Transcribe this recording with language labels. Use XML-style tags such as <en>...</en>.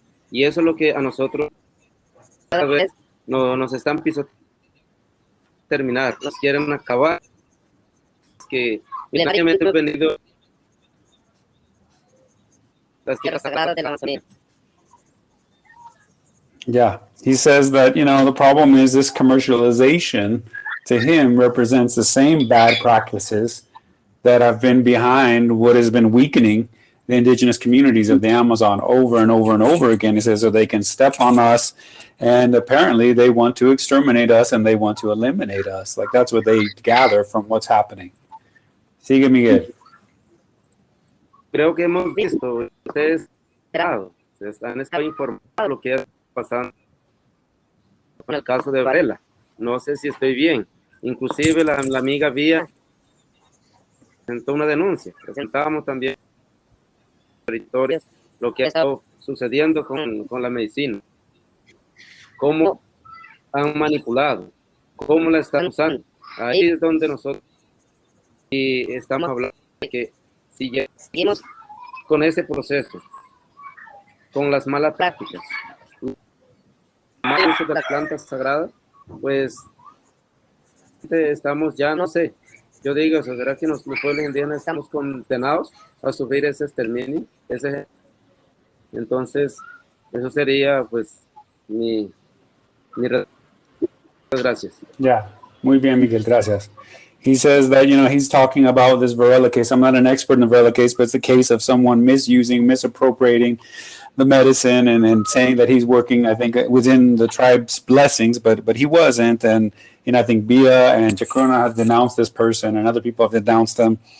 <es>Y eso es lo que a nosotros cada vez nos están pisoteando, terminar, nos quieren acabar. Que milenariamente hemos venido las tierras sagradas de la Amazonía.</es> <en>Yeah, he says that, the problem is this commercialization to him represents the same bad practices that have been behind what has been weakening the indigenous communities of the Amazon over and over and over again. He says, so they can step on us, and apparently they want to exterminate us and they want to eliminate us. Like, that's what they gather from what's happening.</en> <es>Sigue, Miguel. Creo que hemos visto, ustedes han estado informados de lo que está pasando con el caso de Varela. No sé si estoy bien. Inclusive la amiga Vía presentó una denuncia. Presentábamos también historias, lo que ha estado sucediendo con la medicina. Cómo han manipulado, cómo la están usando. Ahí es donde nosotros y estamos hablando de que si seguimos con ese proceso, con las malas prácticas, mal uso de las plantas sagradas, pues estamos ya, no sé, yo digo, ¿será que los pueblos indígenas estamos condenados a sufrir ese exterminio? Entonces, eso sería, pues, mi gracias.</es> <en>Yeah,</en> <es>muy bien, Miguel, gracias.</es> <en>He says that, he's talking about this Varela case. I'm not an expert in the Varela case, but it's the case of someone misappropriating the medicine and saying that he's working, I think, within the tribe's blessings, but he wasn't. And, I think Bia and Chacrona have denounced this person, and other people have denounced them.</en>